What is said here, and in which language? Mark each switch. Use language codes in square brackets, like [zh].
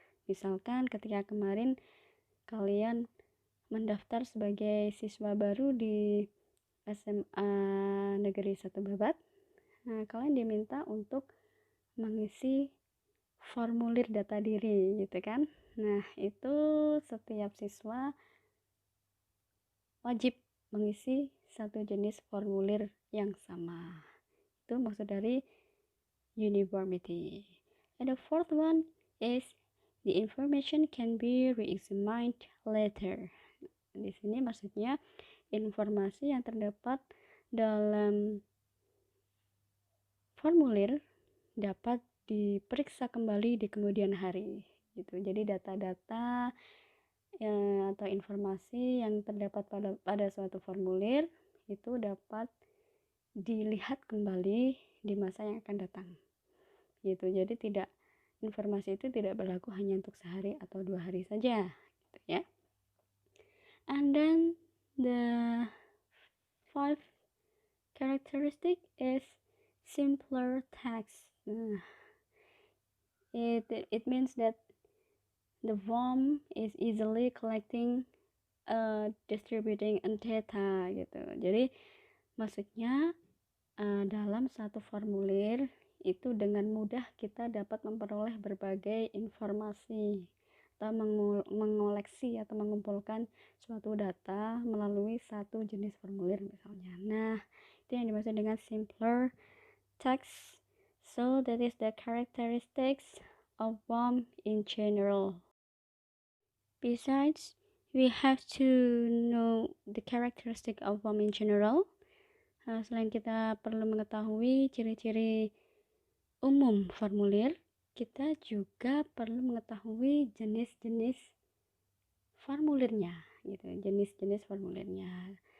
[id] Misalkan ketika kemarin kalian mendaftar sebagai siswa baru di SMA Negeri 1 Babat, nah kalian diminta untuk mengisi formulir data diri gitu kan. Nah itu setiap siswa wajib mengisi satu jenis formulir yang sama. Itu maksud dari uniformity. [en] And the fourth one is the information can be re-examined later. [id] Di sini maksudnya informasi yang terdapat dalam formulir dapat diperiksa kembali di kemudian hari gitu. Jadi data-data atau informasi yang terdapat pada suatu formulir itu dapat dilihat kembali di masa yang akan datang gitu. Jadi informasi itu tidak berlaku hanya untuk sehari atau 2 hari saja gitu ya. [en] And then the fifth characteristic is simpler text. It means that the form is easily collecting, distributing data gitu. [id] Jadi maksudnya dalam satu formulir itu dengan mudah kita dapat memperoleh berbagai informasi atau mengoleksi atau mengumpulkan suatu data melalui satu jenis formulir misalnya. Nah, itu yang dimaksud dengan simpler text. [en] So that is the characteristics of form in general. Besides, we have to know the characteristic of form in general. [id] Selain kita perlu mengetahui ciri-ciri umum formulir, kita juga perlu mengetahui jenis-jenis formulirnya gitu, jenis-jenis formulirnya.